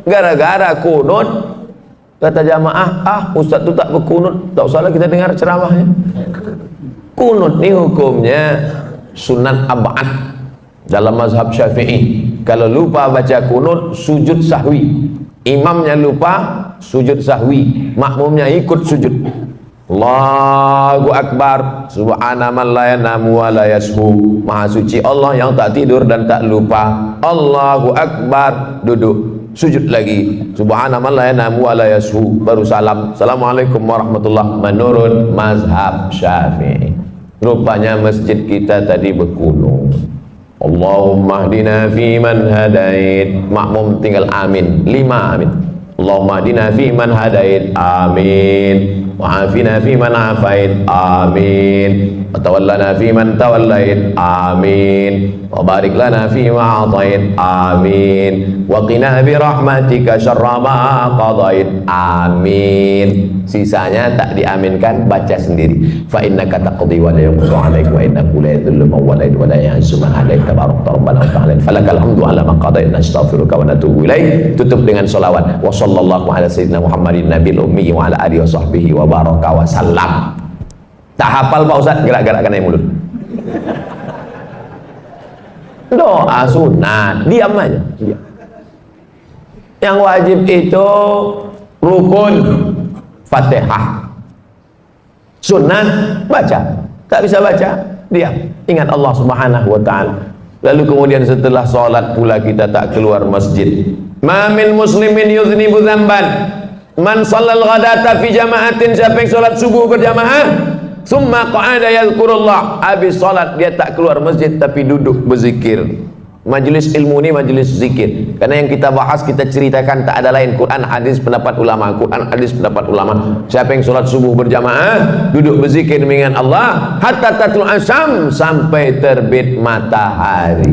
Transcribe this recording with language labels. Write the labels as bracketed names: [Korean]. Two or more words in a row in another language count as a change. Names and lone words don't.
[Indonesian] Gara-gara kunut, kata jamaah, ustaz itu tak berkunut, tak usahlah kita dengar ceramahnya. Kunut ini hukumnya sunat ab'ad dalam mazhab Syafi'i. Kalau lupa baca kunut, sujud sahwi. Imamnya lupa, sujud sahwi. Makmumnya ikut sujud. [Arabic] الله أكبر سبحان من لا ينام ولا يسهو. [Indonesian] Maha suci Allah yang tak tidur dan tak lupa. [Arabic] الله أكبر, [Indonesian] duduk, sujud lagi. [Arabic] سبحان من لا ينام ولا يسهو, [Indonesian] baru salam. [Arabic] السلام عليكم ورحمة الله, [Indonesian] menurut mazhab Syafi'i. Rupanya masjid kita tadi berkunut. [Arabic] اللهم اهدنا فيمن هديت. [Indonesian] Makmum tinggal amin, 5 amin. [Arabic] اللهم اهدنا فيمن هديت آمين. وعافنا فيمن عافيت آمين وتولنا فيمن توليت آمين. وبارك لنا فيما أعطيت آمين. وقنا برحمتك شر ما قضيت, amin. [Indonesian] Sisanya tak diaminkan, baca sendiri. [Arabic] فإنك تقضي ولا يقضى عليك وإنه لا يذل من واليت ولا يعز من هديت تباركت ربنا وتعالى. فلك الحمد على ما قضيت نستغفرك ونتوب إليك. [Indonesian] Tutup dengan selawat. [Arabic] وصلى الله على سيدنا محمد النبي الأمي وعلى آله وصحبه وبارك وسلم. [Indonesian] Tak hafal Pak Ustaz, gerak-gerakkan aja mulut. Doa sunat, diam aja, diam. Yang wajib itu rukun Fatihah. Sunat baca, tak bisa baca, diam. Ingat Allah [Arabic] سبحانه وتعالى. [Indonesian] Lalu kemudian setelah sholat pula kita tak keluar masjid. [Arabic] ما من مسلم يذنب ذنبا من صلى الغداة في جماعة. [Indonesian] Siapa yang sholat subuh berjamaah, [Arabic] ثم قعد يذكر الله, [Indonesian] habis sholat dia tak keluar masjid tapi duduk berzikir. Majelis ilmu ini majelis zikir, karena yang kita bahas, kita ceritakan tak ada lain, Quran, hadis, pendapat ulama, Quran, hadis, pendapat ulama. Siapa yang sholat subuh berjamaah, duduk berzikir mengingat Allah, [Arabic] حتى تطلع الشمس, [Indonesian] sampai terbit matahari.